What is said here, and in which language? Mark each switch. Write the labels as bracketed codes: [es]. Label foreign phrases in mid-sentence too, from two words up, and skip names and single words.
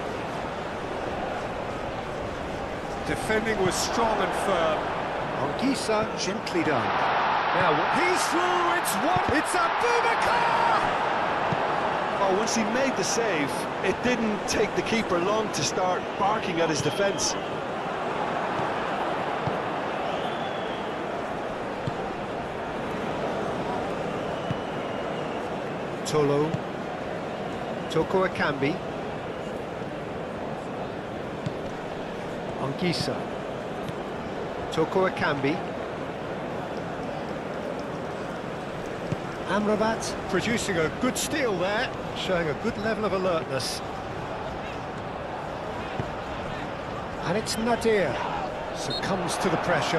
[en] Defending was strong and firm. Anguissa, gently done. Now, he's through, it's Abubakar! Oh, once he made the save, it didn't take the keeper long to start barking at his defence. Toko Akambi. Anguissa. Toko Akambi. Amrabat producing a good steal there, showing a good level of alertness. And it's Nadir, succumbs to the pressure.